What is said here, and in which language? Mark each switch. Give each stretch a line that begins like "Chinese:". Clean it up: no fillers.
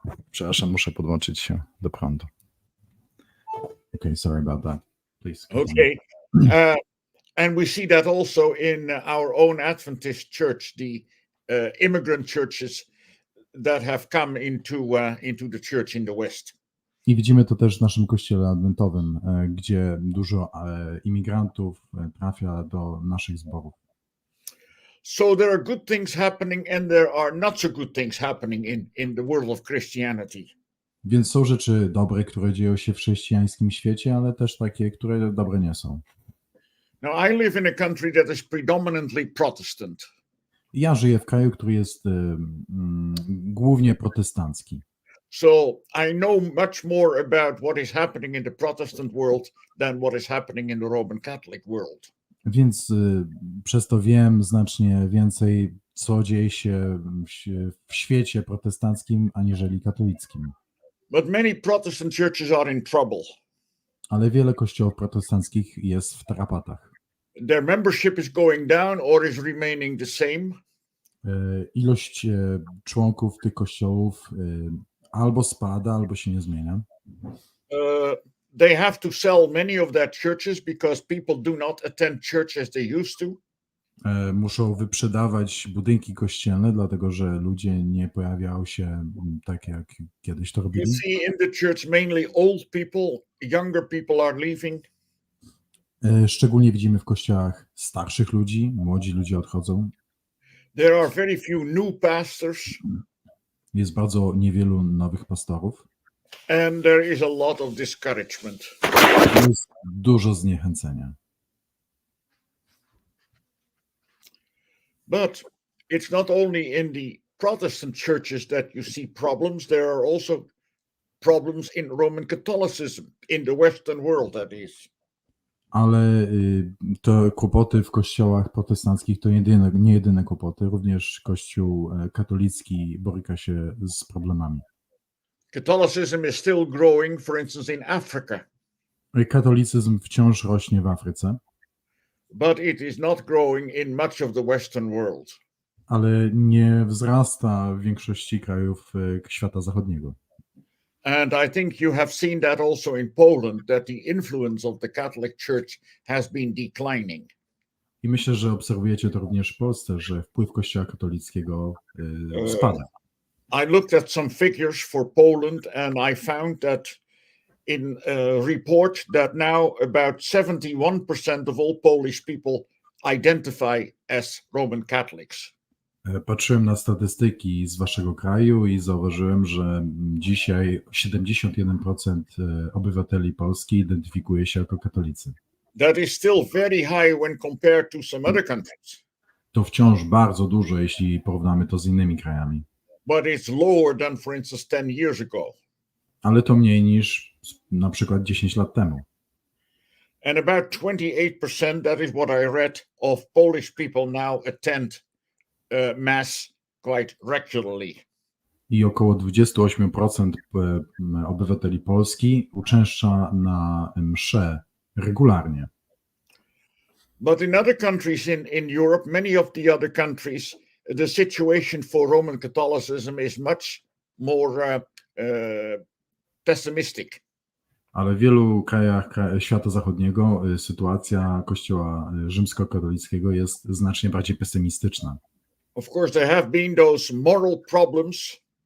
Polish: Przepraszam, muszę podłączyć się do prądu.
English: Okay, sorry about that. Please. Okay. And we see that also in our own Adventist church, the immigrant churches that have come into the church in the West.
Polish: I widzimy to też w naszym kościele adwentowym, gdzie dużo imigrantów trafia do naszych zborów.
English: So there are good things happening and there are not so good things happening in the world of Christianity.
Polish: Więc są rzeczy dobre, które dzieją się w chrześcijańskim świecie, ale też takie, które dobre nie są.
English: Now I live in a country that is predominantly Protestant.
Polish: Ja żyję w kraju, który jest głównie protestancki.
English: So I know much more about what is happening in the Protestant world than what is happening in the Roman Catholic world.
Polish: Więc przez to wiem znacznie więcej, co dzieje się w świecie protestanckim, aniżeli katolickim.
English: But many Protestant churches are in trouble.
Polish: Ale wiele kościołów protestanckich jest w tarapatach.
English: Their membership is going down or is remaining the same.
Polish: Ilość członków tych kościołów albo spada, albo się nie zmienia.
English: They have to sell many of their churches because people do not attend church as they used to.
Polish: Muszą wyprzedawać budynki kościelne, dlatego że ludzie nie pojawiają się tak, jak kiedyś to
English: You
Polish: robili.
English: see in the church mainly old people, younger people are leaving.
Polish: Szczególnie widzimy w kościołach starszych ludzi, młodzi ludzie odchodzą.
English: There are very few new pastors,
Polish: Jest bardzo niewielu nowych pastorów.
English: and there is a lot of discouragement.
Polish: Jest dużo zniechęcenia.
English: But it's not only in the Protestant churches that you see problems, there are also problems in Roman Catholicism, in the Western world, that is.
Polish: Ale te kłopoty w kościołach protestanckich to nie jedyne kłopoty. Również Kościół katolicki boryka się z problemami.
English: Catholicism is still growing, for instance, in Africa,
Polish: Katolicyzm wciąż rośnie w Afryce,
English: but it is not growing in much of the Western world.
Polish: ale nie wzrasta w większości krajów świata zachodniego.
English: And I think you have seen that also in Poland, that the influence of the Catholic Church has been declining.
Polish: I myślę, że obserwujecie to również w Polsce, że wpływ Kościoła katolickiego spada.
English: I looked at some figures for Poland, and I found that in a report that now about 71% of all Polish people identify as Roman Catholics.
Polish: Patrzyłem na statystyki z waszego kraju i zauważyłem, że dzisiaj 71% obywateli Polski identyfikuje się jako katolicy.
English: That is still very high when compared to some other countries,
Polish: To wciąż bardzo dużo, jeśli porównamy to z innymi krajami,
English: but it's lower than, for instance, 10 years ago.
Polish: ale to mniej niż na przykład 10 lat temu.
English: And about 28%, that is what I read, of Polish people now attend Mass quite regularly.
Polish: I około 28% obywateli Polski uczęszcza na msze regularnie.
English: But in other countries in Europe, many of the other countries, the situation for Roman Catholicism is much more pessimistic.
Polish: Ale w wielu krajach świata zachodniego sytuacja Kościoła rzymskokatolickiego jest znacznie bardziej pesymistyczna.
English: Of course, there have been those moral problems.